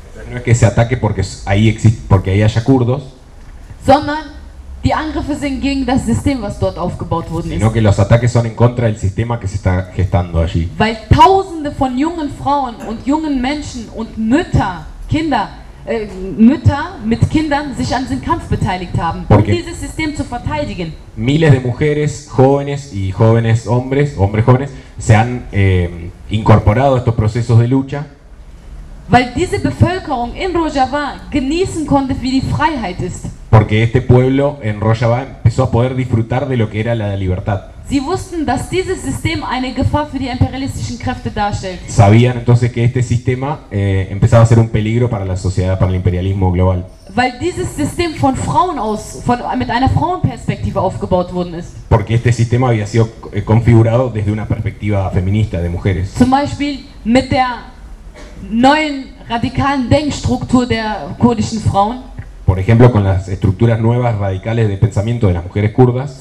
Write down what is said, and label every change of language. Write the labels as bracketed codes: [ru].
[es] No es que se ataque porque ahí existe, porque ahí haya kurdos, [de] sondern die Angriffe sind gegen das System, was dort aufgebaut worden ist. [es] Sino que los ataques son en contra del sistema que se está gestando allí. [de] Weil tausende von jungen Frauen und jungen Menschen und Mütter, Kinder, Mütter mit Kindern sich an diesem Kampf beteiligt haben, [es] porque [de] um dieses System zu verteidigen. [es] Miles de mujeres, jóvenes y jóvenes hombres, hombres jóvenes, se han incorporado a estos procesos de lucha. [de] Weil diese Bevölkerung in Rojava genießen konnte, wie die Freiheit ist. [es] Porque este pueblo en Rojava empezó a poder disfrutar de lo que era la libertad. [de] Sie wussten, dass dieses System eine Gefahr für die imperialistischen Kräfte darstellt. [es] Sabían entonces que este sistema empezaba a ser un peligro para la sociedad, para el imperialismo global. [de] Weil dieses System von Frauen aus, mit einer Frauenperspektive aufgebaut worden ist. [es] Porque este sistema había sido configurado desde una perspectiva feminista de mujeres. [de] Zum Beispiel mit der neuen radikalen Denkstruktur der kurdischen Frauen. [es] Por ejemplo, con las estructuras nuevas radicales de pensamiento de las mujeres kurdas.